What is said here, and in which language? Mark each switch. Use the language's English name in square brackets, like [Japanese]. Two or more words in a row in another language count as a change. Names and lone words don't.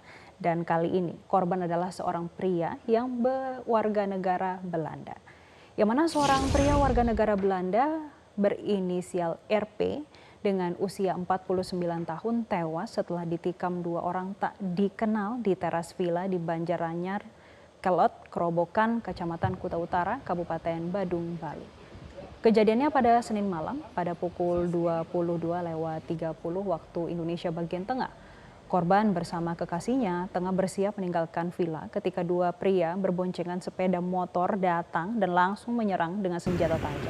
[Indonesian] Dan kali ini korban adalah seorang pria yang berwarga negara Belanda. Yang mana seorang pria warga negara Belanda berinisial RP dengan usia 49 tahun tewas setelah ditikam 2 orang tak dikenal di teras villa di Banjaranyar, Kelot, Kerobokan, Kecamatan Kuta Utara, Kabupaten Badung, Bali. Kejadiannya pada Senin malam pada pukul 22.30 waktu Indonesia bagian tengah. Korban bersama kekasihnya tengah bersiap meninggalkan villa ketika 2 pria berboncengan sepeda motor datang dan langsung menyerang dengan senjata tajam.